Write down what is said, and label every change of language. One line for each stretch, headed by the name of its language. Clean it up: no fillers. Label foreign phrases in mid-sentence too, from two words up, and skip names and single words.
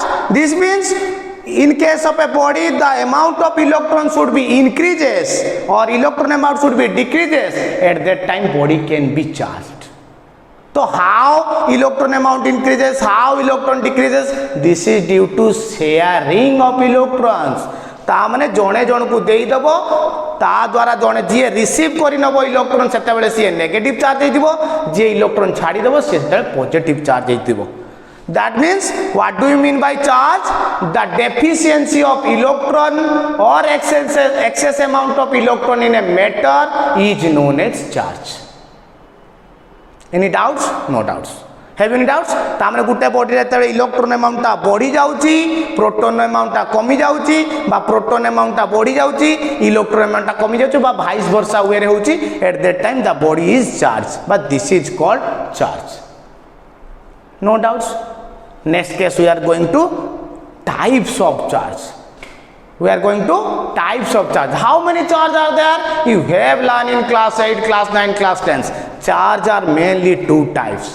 English: This means in case of a body, the amount of electrons should be increases or electron amount should be decreases. At that time, body can be charged. So how electron amount increases, how electron decreases? This is due to sharing of electrons.
Odia: ତା ମାନେ ଜଣେ ଜଣ କୁ ଦେଇ ଦବ ତା ଦ୍ୱାରା ଜଣେ ଯେ ରିସିଭ କରି ନବ ଇଲେକ୍ଟ୍ରନ ସେତେ ବେଳେ ସେ
English: negative charge
Odia: ହେଇ ଦବ ଯେ ଇଲେକ୍ଟ୍ରନ ଛାଡି ଦବ ସେତେ
English: positive charge
Odia: ହେଇ ଦବ.
English: That means what do you mean by charge? The deficiency of electron or excess amount of electron in a matter is known as charge. Any doubts? No doubts. Have any doubts?
Odia: ତାମାନେ ଗୋଟେ ବଡି ରେ ତଳେ
English: electron amount
Odia: ଟା ବଢ଼ି ଯାଉଛି,
English: proton amount
Odia: ଟା କମି ଯାଉଛି ବା
English: proton amount
Odia: ଟା ବଢ଼ି ଯାଉଛି,
English: electron amount
Odia: ଟା କମି ଯାଉଛି ବା
English: vice versa
Odia: ୱେ ରେ ହେଉଛି.
English: At that time the body is charged, but this is called charge. No doubts. Next case we are going to types of charge. We are going to types of charge. How many charge are there? You have learned in class 8, class 9, class 10. Charge are mainly two types.